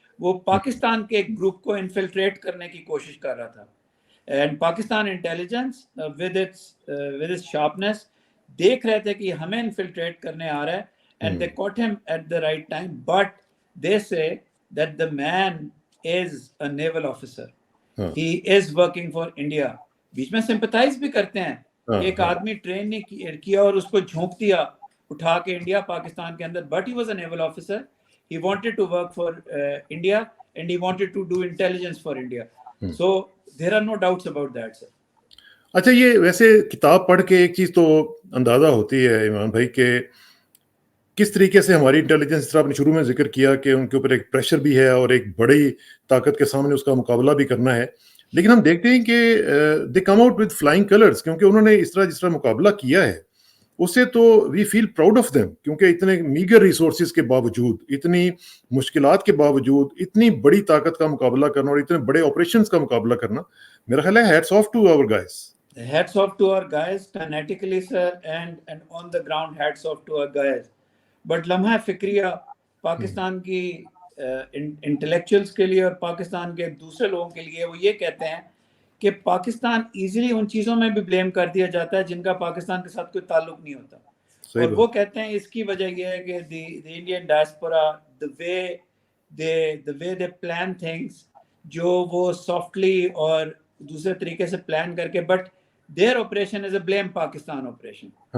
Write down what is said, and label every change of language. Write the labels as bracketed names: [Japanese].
[Urdu] وہ پاکستان کے گروپ کو انفلٹریٹ کرنے کی کوشش کر رہا تھا. [English] and Pakistan intelligence with its sharpness [Urdu] دیکھ رہے تھے کہ ہمیں انفلٹریٹ کرنے آ رہا ہے, [English] and they caught him at the right time. But they say that the man is a naval officer. He is working for India. [Urdu] بیچ میں sympathize بھی کرتے ہیں. ایک آدمی ٹرین نہیں کیا اور اس کو جھونک دیا اٹھا کے انڈیا پاکستان کے اندر. [English] But he was a naval officer. He wanted to work for India and he wanted to do intelligence for India. So there are no doubts about that, sir. [Urdu] اچھا, یہ ویسے کتاب پڑھ کے ایک چیز تو اندازہ ہوتی ہے ایمان بھائی کہ کس طریقے سے ہماری انٹیلیجنس, اس طرح آپ نے شروع میں ذکر کیا کہ ان کے اوپر ایک پریشر بھی ہے اور ایک بڑی طاقت کے سامنے اس کا مقابلہ بھی کرنا ہے. لیکن ہم دیکھتے ہیں کہ [English] they come out with flying colours, [Urdu] کیونکہ انہوں نے جس طرح مقابلہ کیا ہے اس سے تو [English] we feel proud of them, [Urdu] کیونکہ اتنے میگر ریسورسز کے باوجود, اتنی مشکلات کے باوجود, اتنی بڑی طاقت کا مقابلہ کرنا اور اتنے بڑے آپریشنز کا مقابلہ کرنا, میرا خیال ہے [English] Hats off to our guys. Hats off to our guys kinetically sir, and on the ground hats off to our guys. [Urdu] But لمحہ فکریہ پاکستان کی انٹلیکچوئلس کے لیے اور پاکستان کے دوسرے لوگوں کے لیے وہ یہ کہتے ہیں کہ پاکستان ایزیلی ان چیزوں میں بھی بلیم کر دیا جاتا ہے جن کا پاکستان کے ساتھ کوئی تعلق نہیں ہوتا. اور وہ کہتے ہیں اس کی وجہ یہ ہے کہ [English] the Indian diaspora, the way they plan things, [Urdu] جو وہ سافٹلی اور دوسرے طریقے سے پلان کر کے, but [English] their operation is a blame Pakistan operation.